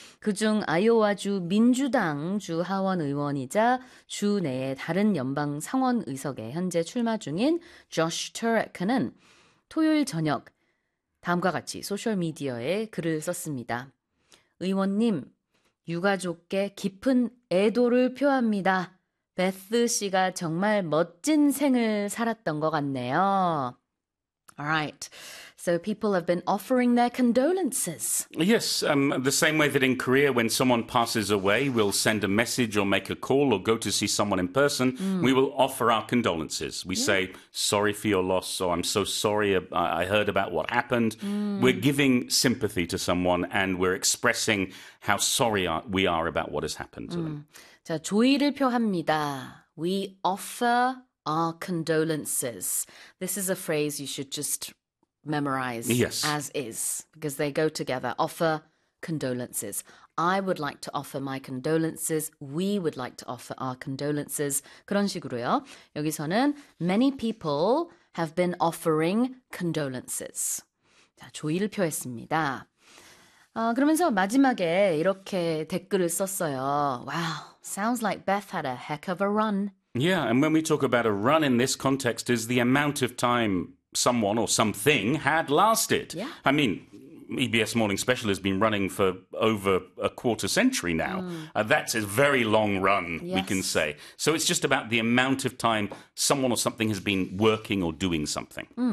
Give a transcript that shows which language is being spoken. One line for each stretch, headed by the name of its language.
Korean: 그중 아이오와주 민주당 주 하원 의원이자 주 내에 다른 연방 상원 의석에 현재 출마 중인 조쉬 터렉은 토요일 저녁 다음과 같이 소셜미디어에 글을 썼습니다. 의원님, 유가족께 깊은 애도를 표합니다. 베스 씨가 정말 멋진 생을 살았던 것 같네요.
English: Alright. So people have been offering their condolences. Yes, the same way that in Korea, when someone passes away, we'll send a message or make a call or go to see someone in person, we will offer our condolences. We say, sorry for your loss, or I'm so sorry, I heard about what happened. We're giving sympathy to someone and we're expressing how sorry we are about what has happened to them.
Korean: 자, 조의를 표합니다.
English: We offer our condolences. This is a phrase you should just memorize Yes. as is because they go together. Offer condolences. I would like to offer my condolences. We would like to offer our condolences.
Korean: 그런 식으로요. 여기서는
English: many people have been offering condolences.
Korean: 자, 조의를 표했습니다. 그러면서 마지막에 이렇게 댓글을 썼어요.
English: Wow, sounds like Beth had a heck of a run. Yeah, and when we talk about a run in this context, is the amount of time someone or something had lasted. I mean, EBS Morning Special has been running for over a quarter century now. That's a very long run, yes. we can say. So it's just about the amount of time someone or something has been working or doing something.